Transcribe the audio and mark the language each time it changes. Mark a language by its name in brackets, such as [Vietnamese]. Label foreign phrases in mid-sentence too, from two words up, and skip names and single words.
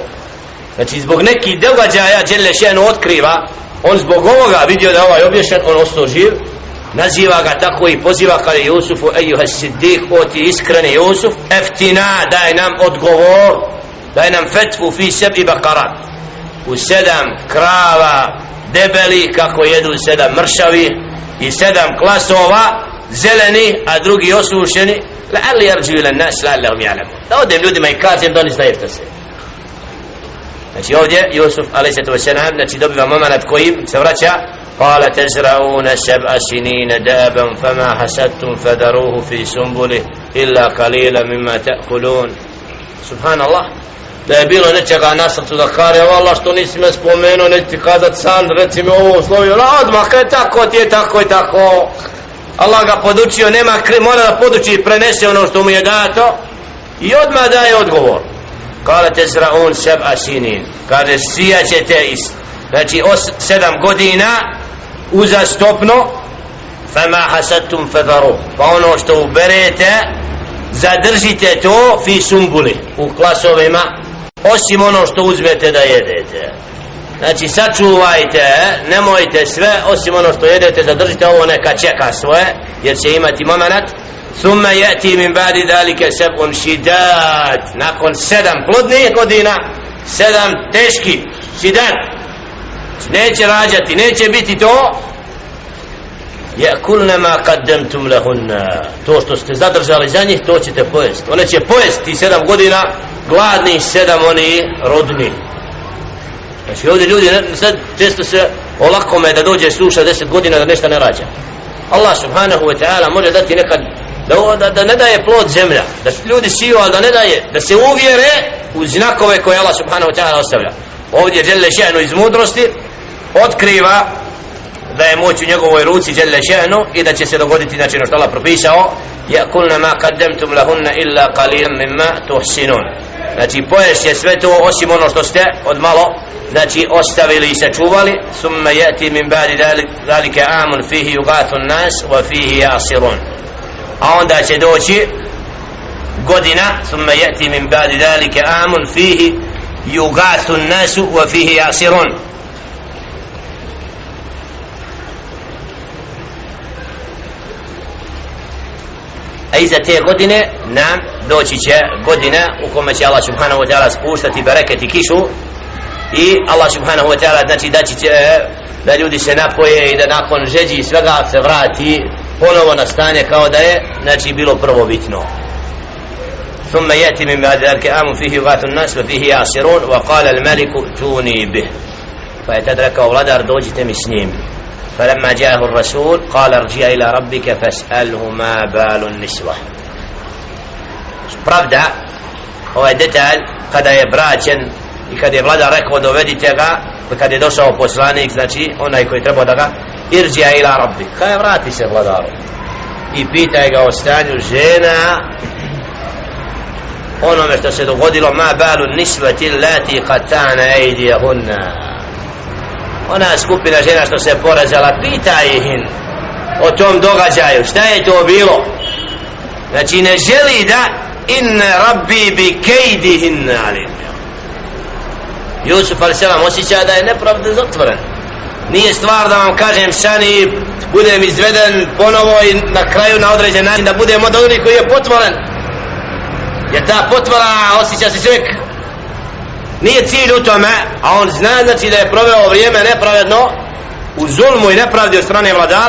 [Bosnian] Znači zbog nekih događaja [Arabic] جل شأنه [Bosnian] otkriva, on zbog ovoga vidio da ovaj obješen, on ostao živ, naziva ga tako i poziva kada Jusufu, [Arabic] أيها الصديق, [Bosnian] o ti iskreni Jusuf, eftina, daj nam odgovor, daj nam fetvu [Arabic] في 7 بقرات, [Bosnian] u 7 krava debeli kako jedu 7 mršavi i 7 klasova zeleni, a drugi osušeni, [Arabic] لعلي أرجع إلى الناس لعلهم يعلمون, [Bosnian] da odem ljudima i kažem da oni znaju šta se. Znači ovdje Jusuf a.s. znači dobiva moment kojim se vraća, [Arabic] قال تزرعون 7 سنين دابا فما حصدتم فذروه في سنبله إلا قليلا مما تأكلون. [Bosnian] Subhanallah, da je bilo nečega na srcu da kare, Allah što nisi me spomenuo, neći ti kazat san, reci mi ovo slovio, odmah kaj tako ti je, tako i tako. Allah ga podučio, mora da poduči i prenese ono što mu je dato i odmah daje odgovor. [Arabic] قال تزرعون سبع سنين, [Bosnian] kaže sijat ćete znači 7 godina uzastopno, [Arabic] فما حصدتم فذروه, [Bosnian] pa ono što uberete zadržite to [Arabic] في سنبله, [Bosnian] u klasovima, osim ono što uzmete da jedete. Znači sačuvajte, nemojte sve, osim ono što jedete zadržite, ovo neka čeka svoje, jer će imati momenat. [Arabic] ثم يأتي من بعد ذلك سبع شداد, [Bosnian] nakon 7 plodnih godina 7 teški shidan, neće rađati, neće biti to. [Arabic] يأكلن ما قدمتم لهن, [Bosnian] to što ste zadržali za njih, to ćete pojesti. One će pojesti 7 godina gladnih, 7 oni rodni. Znači ovdje ljudi sad često se olakome da dođe sluša 10 godina da nešto ne rađa. [Arabic] الله سبحانه وتعالى [Bosnian] može dati nekad da ne daje plod zemlja, da ljudi siju, ali da ne daje, da se uvjere u znakove koje [Arabic] الله سبحانه وتعالى [Bosnian] ostavlja. Ovdje [Arabic] جل شأنه [Bosnian] iz mudrosti otkriva da je moć u njegovoj ruci [Arabic] جل شأنه [Bosnian] i da će se dogoditi znači što Allah propisao. [Arabic] يأكلن ما قدمتم لهن إلا قليلا مما تحصنون, [Bosnian] znači poješće sve to osim ono što ste od malo znači ostavili i sačuvali. [Arabic] ثم يأتي من بعد ذلك عام فيه يغاث الناس وفيه يعصرون, [Bosnian] a onda će doći godina, [Arabic] ثم يأتي من بعد ذلك عام فيه يغاث الناس وفيه يعصرون, [Bosnian] a iza te godine nam doći će godina u kome će [Arabic] الله سبحانه وتعالى [Bosnian] spuštati bereket i kišu i [Arabic] الله سبحانه وتعالى [Bosnian] znači da će da ljudi se napoje i da nakon žeđi i svega se vrati ponovo na stanje kao da je znači bilo prvobitno. [Arabic] ثم يأتي من بعد ذلك آم فيه يغاث الناس وفيه يعصرون وقال الملك ائتوني به, [Bosnian] pa je tad rekao vladar dođite mi s njim. [Arabic] فلما جاءه الرسول قال ارجع إلى ربك فاسأله ما بال النسوة. [Bosnian] Pravda, ovaj detalj kada je braćen i kada je vladar rekao dovedite ga, kada je došao poslanik, znači onaj koji treba da ga [Arabic] ارجع إلى ربك, [Bosnian] kaj vrati se vladaru i pitaj ga o stanju žena, onome što se dogodilo, [Arabic] ما بال النسوة اللاتي قطعن أيديهن, [Bosnian] ona skupina žena što se porazala, pitaj ih o tom događaju, šta je to bilo. Znači ne želi da [Arabic] إن ربي بكيدهن عليم. [Bosnian] Jusuf a.s. osjeća da je nepravda zatvoren. Nije stvar da vam kažem sani budem izveden ponovo i na kraju na određen način da budem od onih koji je potvoren, jer ta potvora osjeća se čovjek, nije cilj u tome, a on zna znači da je proveo vrijeme nepravedno u zulmu i nepravdi od strane vladara.